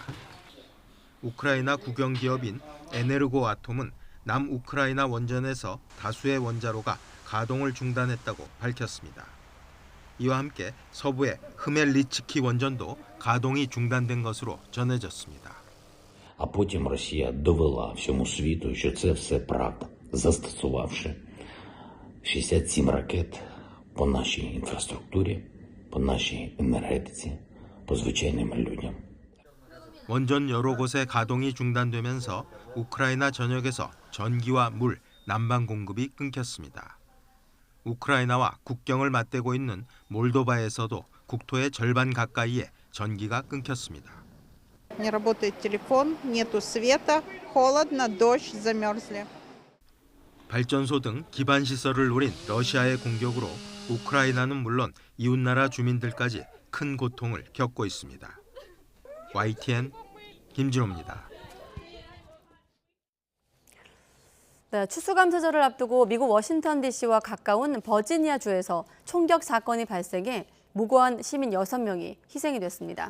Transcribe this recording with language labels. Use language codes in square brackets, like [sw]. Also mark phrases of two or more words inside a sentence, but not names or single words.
[ko] 우크라이나 국영기업인 에네르고아톰은 남우크라이나 원전에서 다수의 원자로가 가동을 중단했다고 밝혔습니다. 이와 함께 서부의 흐멜리츠키 원전도 가동이 중단된 것으로 전해졌습니다. [uk] А потім Росія довела всьому світу, що це все правда, застосувавши 67 ракет по нашій інфраструктурі, по нашій енергетиці, по звичайним людям. [ko] 원전 여러 곳의 가동이 중단되면서 우크라이나 전역에서 전기와 물, 난방 공급이 끊겼습니다. 우크라이나와 국경을 맞대고 있는 몰도바에서도 국토의 절반 가까이에 전기가 끊겼습니다. [ru] Не работает телефон, нету света, холодно, дождь, замерзли. [ko] 발전소 등 기반 시설을 노린 러시아의 공격으로 우크라이나는 물론 이웃나라 주민들까지 큰 고통을 겪고 있습니다. YTN 김진호입니다. 네, 추수감사절을 앞두고 미국 워싱턴 DC와 가까운 버지니아주에서 총격 사건이 발생해 무고한 시민 6명이 희생이 됐습니다.